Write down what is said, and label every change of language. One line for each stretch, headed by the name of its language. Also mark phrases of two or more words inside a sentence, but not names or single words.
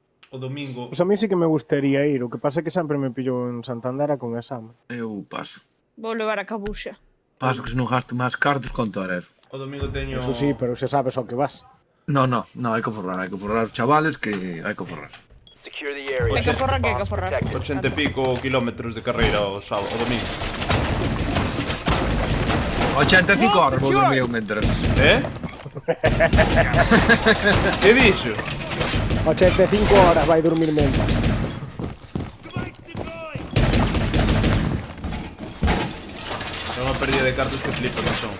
Galician: O domingo... Pois a mí sí que me gustaría ir, o que pasa é que sempre me pillo en Santander a con exame. Eu paso. Vou levar a cabuxa. Paso que se non gasto máis cartos con torero. O domingo teño... Eso sí, pero xa sabes ao que vas. No, hai que forrar os chavales que hai que forrar.
English: Secure the area.
Galician: Hai que forrar, que hai que forrar. 80 e pico kilómetros de carreira o sábado, o domingo. 85 horas vou dormir eu mentras. Eh? Que dixo? 85 horas vai dormir mentas. É unha pérdida de cartos que flipa que son.